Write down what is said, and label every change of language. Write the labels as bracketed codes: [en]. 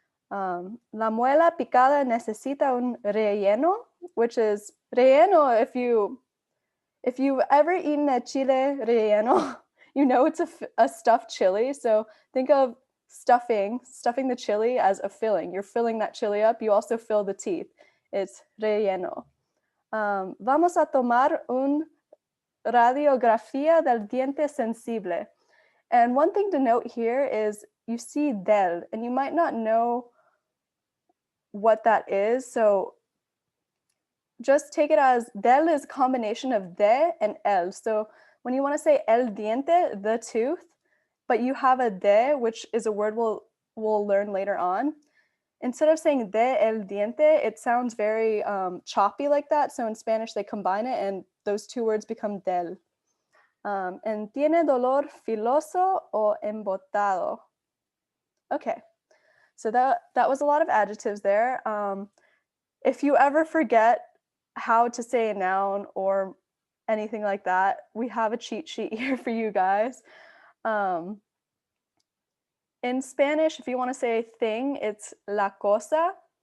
[es] La muela picada necesita un relleno, [en] which is [es] relleno. [en] If you've ever eaten a chile relleno, you know it's a stuffed chili. So think of stuffing the chili as a filling. You're filling that chili up. You also fill the teeth. It's relleno. [es] Vamos a tomar un radiografía del diente sensible. [en] And one thing to note here is you see del, and you might not know what that is. So just take it as del is a combination of de and el. So when you want to say [es] el diente, [en] the tooth, but you have a de, which is a word we'll learn later on. Instead of saying [es] de el diente, [en] it sounds very choppy like that. So in Spanish, they combine it and those two words become del. [es] And tiene dolor filoso o embotado. [en] Okay, so that was a lot of adjectives there. If you ever forget how to say a noun or anything like that, we have a cheat sheet here for you guys. In Spanish, if you want to say thing, it's [es] la cosa.